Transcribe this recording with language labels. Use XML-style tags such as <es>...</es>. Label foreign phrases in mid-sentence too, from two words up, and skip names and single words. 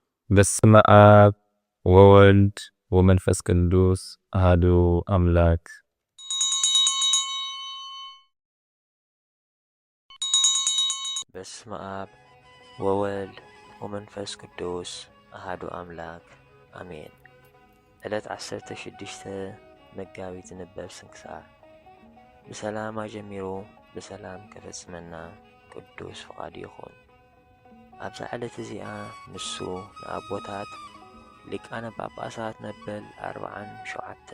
<gez>በስመ አብ ወወልድ ወመንፈስ ቅዱስ አሐዱ አምላክ። በስመ አብ ወወልድ ወመንፈስ ቅዱስ አሐዱ አምላክ አሜን።</gez> <ti>ዕለት 16 መጋቢት ንበብ ስንክሳር። ብሰላም አጀሚሩ ብሰላም ከፈጽመና ቅዱስ ፈቃዱ ይኹን። ኣብዛ ዕለት እዚኣ ንሱ ንኣቦታት ሊቃነ ጳጳሳት መበል 47</ti>